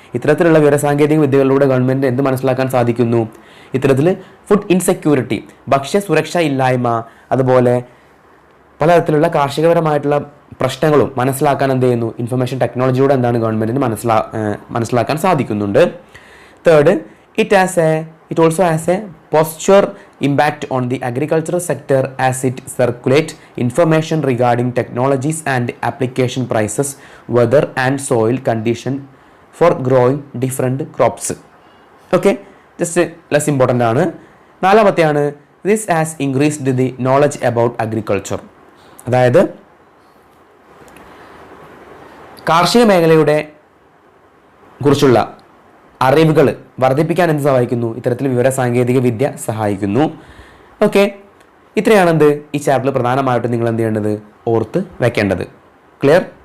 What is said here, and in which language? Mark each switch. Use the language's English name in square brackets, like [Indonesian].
[Malayalam] ഇത്തരത്തിലുള്ള വിവരസാങ്കേതിക വിദ്യകളിലൂടെ ഗവൺമെന്റിന് എന്ത് മനസ്സിലാക്കാൻ സാധിക്കുന്നു? ഇത്തരത്തിൽ ഫുഡ് ഇൻസെക്യൂരിറ്റി, ഭക്ഷ്യ സുരക്ഷ ഇല്ലായ്മ, അതുപോലെ പലതരത്തിലുള്ള കാർഷികപരമായിട്ടുള്ള പ്രശ്നങ്ങളും മനസ്സിലാക്കാൻ എന്ത് ചെയ്യുന്നു? ഇൻഫർമേഷൻ ടെക്നോളജിയുടെ എന്താണ് ഗവൺമെന്റിന് മനസ്സിലാക്കാൻ സാധിക്കുന്നുണ്ട്. [English] Third, it also has a posture impact on the agricultural sector as it circulate information regarding technologies and application prices, weather and soil condition for growing different crops. Okay, just less important ആണ്. [Malayalam] നാലാമത്തെയാണ് [English] this has increased the knowledge about agriculture. [Malayalam] അതായത് കാർഷിക മേഖലയുടെ കുറിച്ചുള്ള അറിവുകൾ വർദ്ധിപ്പിക്കാൻ എന്ത് സഹായിക്കുന്നു? ഇത്തരത്തിൽ വിവരസാങ്കേതിക വിദ്യ സഹായിക്കുന്നു. ഓക്കെ, ഇത്രയാണ് എന്ത് ഈ ചാപ്റ്ററിൽ പ്രധാനമായിട്ടും നിങ്ങൾ എന്ത് ചെയ്യേണ്ടത്? ഓർത്ത് വെക്കേണ്ടത്. ക്ലിയർ?